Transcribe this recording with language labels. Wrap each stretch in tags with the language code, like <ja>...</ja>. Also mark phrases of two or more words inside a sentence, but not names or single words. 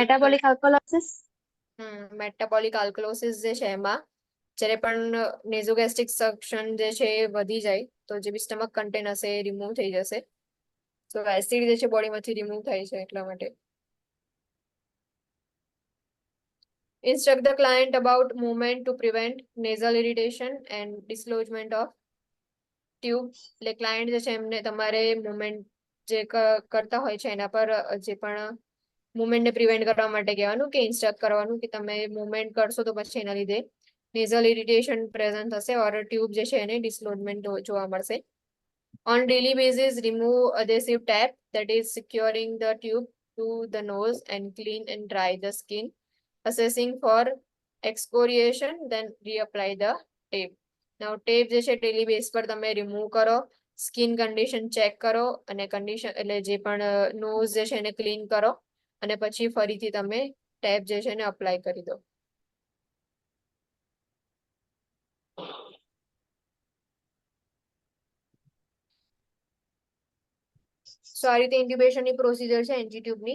<en>metabolic alkalosis. metabolic alkalosis</en> <gu>જે છે એમાં જ્યારે પણ</gu> <en>nasogastric suction</en> <gu>જે છે એ વધી જાય તો જે બી</gu> <en>stomach content</en> <gu>હશે એ રિમૂવ થઈ જશે. તો એસિડ જે છે બોડીમાંથી રિમૂવ થાય છે એટલા માટે.</gu> <en>Instruct the client about movement to prevent nasal irritation and dislodgement of tube.</en> <gu>એટલે client જે છે એમને તમારે movement જે કરતા હોય છે એના પર જે પણ movement ને prevent કરવા માટે કહેવાનું કે instruct કરવાનું કે તમે movement કરશો તો પછી એના લીધે</gu> <en>nasal irritation present</en> <gu>થશે</gu> <en>or tube</en> <gu>જે છે એને dislodgement જોવા મળશે.</gu> <en>On daily basis, remove adhesive tape that is securing the tube to the nose and clean and dry the skin. Assessing for excoriation, then reapply the tape.</en> <gu>Now tape જે છે</gu> <en>daily base</en> <gu>પર તમે remove કરો,</gu> <en>skin condition check</en> <gu>કરો અને condition એટલે જે પણ nose જે છે એને clean કરો અને પછી ફરીથી તમે tape જે છે એને apply કરી દો. So આ રીતે ઇન્ક્યુબેશન ની પ્રોસિજર છે NG ટ્યુબ ની.</gu>